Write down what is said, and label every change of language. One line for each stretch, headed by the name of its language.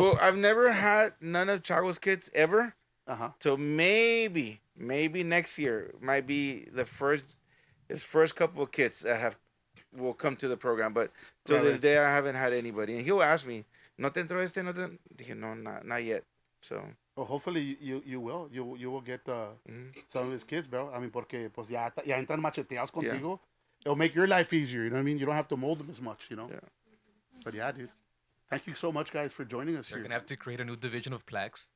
English: Well, I've never had none of Chago's kids ever. So maybe next year might be his first couple of kids that will come to the program. But to this day, I haven't had anybody. And he'll ask me,
Spanish: ¿No te entró este? No te... Dije, no,
English: not yet. So. Well, hopefully you will. You will get some of his kids, bro. I mean,
Spanish: porque pues ya entran macheteados contigo.
English: It'll make your life easier. You know what I mean? You don't have to mold them as much. You know. Yeah. But yeah, dude. Thank you so much, guys, for joining us You're here. gonna have to create a new division of plaques.